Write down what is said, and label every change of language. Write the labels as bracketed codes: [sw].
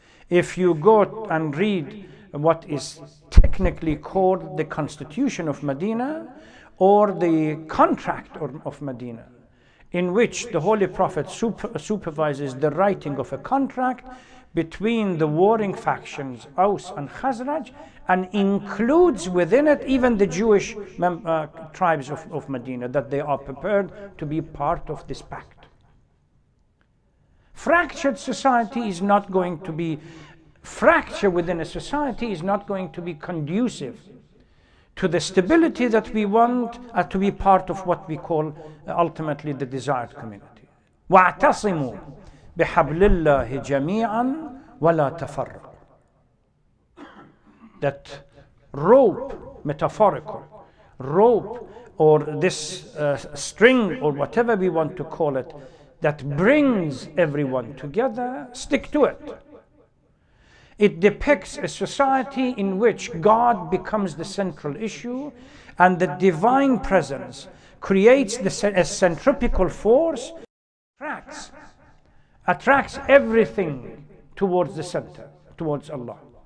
[en] If you go and read what is technically called the Constitution of Medina or the Contract of Medina, in which the Holy Prophet supervises the writing of a contract between the warring factions, Aus and Khazraj, and includes within it even the Jewish tribes of Medina, that they are prepared to be part of this pact. Fractured society is not going to be, fracture within a society is not going to be conducive to the stability that we want to be part of what we call ultimately the desired community. [ar] وَاعْتَصِمُوا بِحَبْلِ اللَّهِ جَمِيعًا وَلَا تَفَرَّقُوا. [en] That rope, metaphorical, rope or this string or whatever we want to call it that brings everyone together, stick to it. It depicts a society in which God becomes the central issue and the divine presence creates a centripetal force, attracts everything towards the center, towards Allah.